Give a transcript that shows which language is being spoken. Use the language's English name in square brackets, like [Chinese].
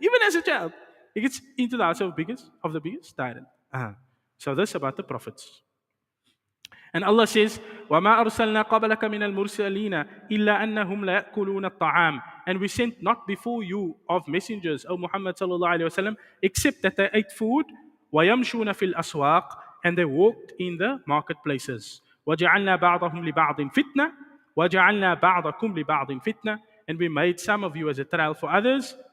[English] Even as a child, he gets into the house of the biggest tyrant. So that's about the prophets. And Allah says, [Arabic] وَمَا أَرْسَلْنَا قَبْلَكَ مِنَ الْمُرْسَلِينَ إِلَّا أَنَّهُمْ لَيَأْكُلُونَ الطَّعَامِ. [English] And we sent not before you of messengers, O Muhammad sallallahu alayhi wa sallam, except that they ate food, [Arabic] وَيَمْشُونَ فِي الْأَسْوَاقِ, [English] and they walked in the marketplaces. [Arabic] وَجَعَلْنَا بَعْضَهُمْ لِبَعْضٍ فِتْنَةً وَجَعَلْنَا بَعْضَكُمْ لِبَعْضٍ فِتْنَةً. [English] And we made some of you as a trial for others.